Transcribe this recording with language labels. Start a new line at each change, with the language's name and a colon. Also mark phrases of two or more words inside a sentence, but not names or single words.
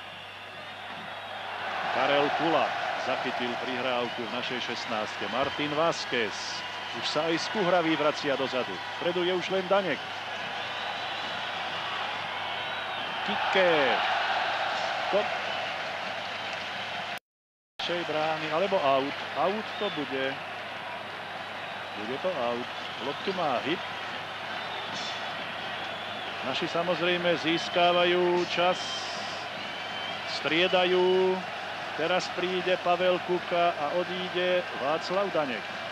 Slovak: Karel Kula zachytil prihrávku v našej 16-ke. Martin Vázquez. Už sa aj Skuhravý vracia dozadu. Vpredu je už len Daněk. Kike. Kop. Našej brány, alebo out. Out to bude. Bude to out. Loptu má Hip. Naši samozrejme získávajú čas. Striedajú. Teraz príde Pavel Kuka a odíde Václav Daněk.